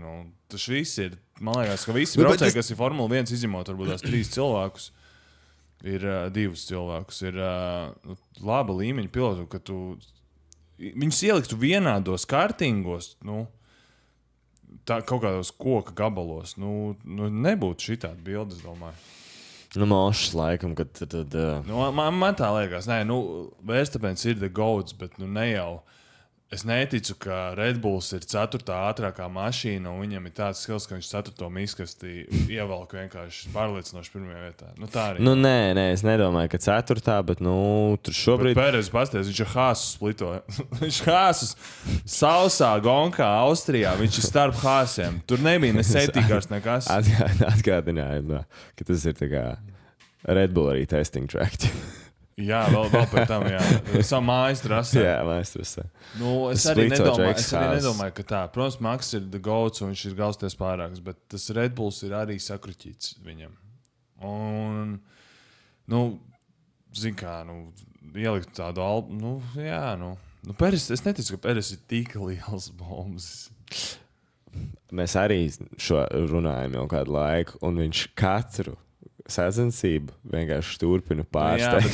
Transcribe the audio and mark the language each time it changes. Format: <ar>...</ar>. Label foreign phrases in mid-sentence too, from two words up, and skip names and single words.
<lv>Tas viss ir, man liekas, ka visi braucēji, kas ir Formula 1 izņemot varbūt tās 3 cilvēkus, ir 2 cilvēkus, ir laba līmeņa pilotu, ka tu viņus ieliktu vienādos kartingos, tā kaut kādos koka gabalos, nebūtu šitādi bildes, domāju. Mošs laikam, kad tad... Man tā liekas, Verstapens ir</lv> <en>the goats,</en> <lv>bet ne jau. Es neticu, ka Red Bulls ir 4. ātrākā mašīna, un viņam ir tāds skills, ka viņš 4. miskastī ievelk vienkārši pārliecinoši pirmajā vietā. Tā arī. Nē, es nedomāju, ka 4. bet, tur šobrīd... Pērez pasties, viņš ir Hāsus splitoja. Viņš Hāsus sausā gonkā Austrijā, viņš ir starp Hāsiem. Tur nebija ne safety-cars, nekas. Atgādinājumu, ka tas ir tā kā Red Bull arī</lv> <en>testing track.</en> <lv>Jā, vēl pēc tam, jā. Savu mājas trasē. Jā, mājas trasē. Es arī nedomāju, ka tā. Protams, Maks ir</lv> <en>the goats</en> <lv>un viņš ir galsties pārāks, bet tas Red Bulls ir arī sakruķīts viņam. Un, zin kā, ielikt tādu albu, Peres, es neticu, ka Peres ir tik liels bombs. Mēs arī šo runājam jau kādu laiku, un viņš katru sacensību vienkārši turpina pārsteigt.</lv>